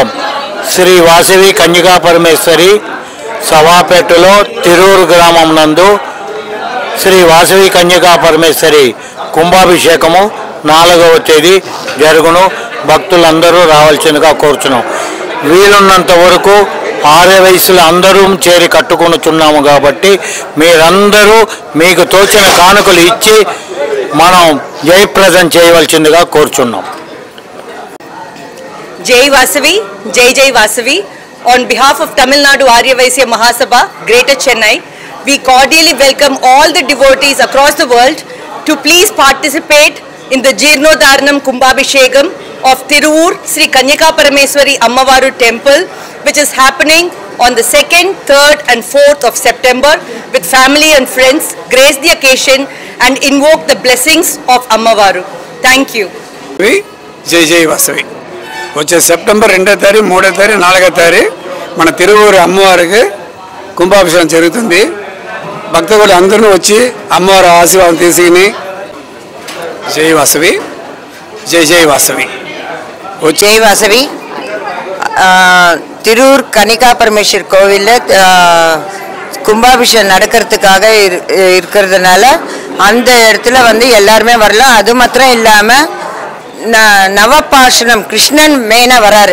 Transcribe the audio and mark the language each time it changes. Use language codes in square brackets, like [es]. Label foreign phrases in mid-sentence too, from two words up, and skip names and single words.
[te] శ్రీ వాసవి కన్యకా పరమేశ్వరి సవాపేటలో తిరూరు గ్రామం నందు శ్రీ వాసవి కన్యకా పరమేశ్వరి కుంభాభిషేకము 4వ తేదీ జరుగును. భక్తులందరూ రావాల్సిందిగా కోరుచున్నాం. వీలున్నంత వరకు ఆర్య వయసులో అందరూ చేరి కట్టుకొనుచున్నాము కాబట్టి మీరందరూ మీకు తోచిన కానుకలు ఇచ్చి మనం జయప్రదం చేయవలసిందిగా కోరుచున్నాం. [en] Jai Vasavi, Jai Vasavi. On behalf of Tamil Nadu Arya Vaisya Mahasabha, Greater Chennai, we cordially welcome all the devotees across the world to please participate in the Jeernodharanam Kumbhabhishekam of Tirur Sri Kanyaka Parameswari Ammavaru Temple, which is happening on the 2nd, 3rd and 4th of September with family and friends. Grace the occasion and invoke the blessings of Ammavaru. Thank you. Jai Vasavi. [te] వచ్చే సెప్టెంబర్ 2వ తారీఖు 3వ తారీఖు 4వ తారీఖు మన తిరువూరు అమ్మవారికి కుంభాభిషేకం జరుగుతుంది. భక్తులు అందరూ వచ్చి అమ్మవారి ఆశీర్వాదం తీసుకుని జై వాసవి, జై వాసవి. [ta] ஜெய் வாசவி. திரூர் கனிகா பரமேஸ்வர் கோவிலில் கும்பாபிஷேகம் நடக்கிறதுக்காக இருக்கிறதுனால அந்த இடத்துல வந்து எல்லாருமே வரலாம். அது மாத்திரம் இல்லாமல் நவபாஷணம் கிருஷ்ணன் மெயினாக வராரு.